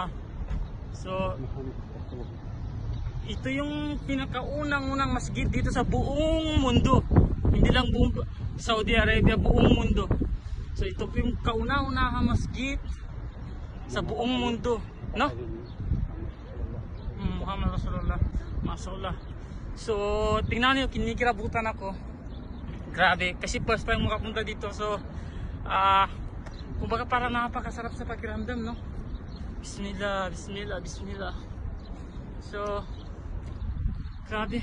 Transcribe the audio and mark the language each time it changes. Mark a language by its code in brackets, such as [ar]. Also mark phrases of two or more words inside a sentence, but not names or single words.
[tl] So ito yung pinakaunang masjid dito sa buong mundo. Hindi lang buong Saudi Arabia, buong mundo. So ito po yung kauna-unahang masjid sa buong mundo, no? [ar] محمد رسول الله. ما شاء الله. [tl] So tingnan niyo, kinikirabutan ako. Grabe, kasi [en] first time [tl] makapunta dito. So kumbaga parang napakasarap sa pakiramdam, no? Bismillah. So grabe.